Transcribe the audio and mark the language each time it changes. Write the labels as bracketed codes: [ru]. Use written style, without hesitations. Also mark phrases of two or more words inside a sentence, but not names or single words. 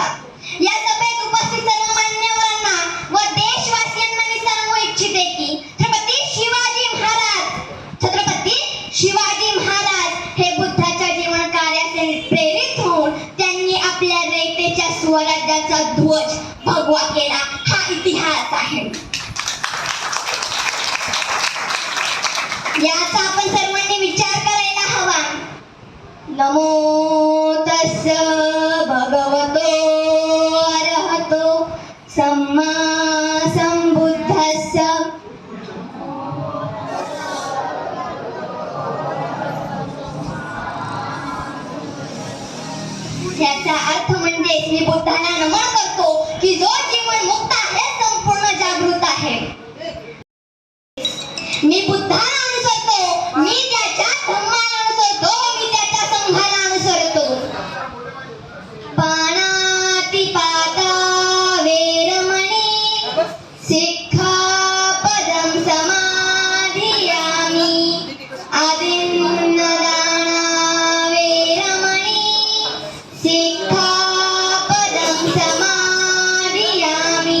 [mr] या सभेत उपस्थित सर्व मान्यवरांना व देशवासियांना मी सांगू इच्छिते की छत्रपती शिवाजी महाराज हे बुद्धाच्या जीवन कार्याचे प्रेरित होऊन त्यांनी आपल्या रयतेच्या स्वराज्याचा ध्वज भगवा केला. हा इतिहास आहे. याचा आपण सर्वांनी विचार करायला हवा. [pi] नमो तस्स भगवतो अरहतो सम्मा संबुद्धस्स. [mr] याचा अर्थ म्हणजे मी बुद्धाला नमन करतो की जो जीवन मुक्त आहे, संपूर्ण जागृत आहे. मी बुद्धाला अनुसरतो, मी त्याच्या धम्माला अनुसरतो, मी त्याच्या संघाला अनुसरतो. [pi] पाणातिपाता वेरमणी सिक्खापदं समाधियामि. आदिन्नदाना वेरमणी सिक्खापदं समाधियामि.